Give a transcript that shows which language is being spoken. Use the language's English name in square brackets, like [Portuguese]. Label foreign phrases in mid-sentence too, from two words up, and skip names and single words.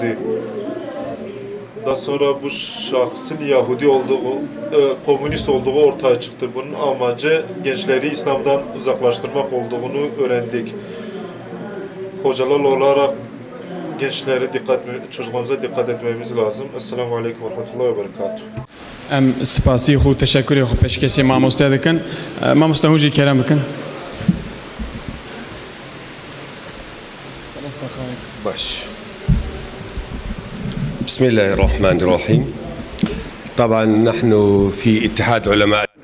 [Turkish] Daha sonra bu şahsın Yahudi olduğu, komünist olduğu ortaya çıktı. Bunun amacı gençleri İslam'dan uzaklaştırmak olduğunu öğrendik. Hocalar olarak çocuklarımıza dikkat etmemiz lazım. [Arabic] السلام عليكم ورحمة الله وبركاته. [Kurdish] Em spasi xu teşekkür xu peşkesi mamoste dikin. Mamoste huji kerem bikin. [Arabic] باش بسم الله الرحمن الرحيم طبعا نحن في اتحاد علماء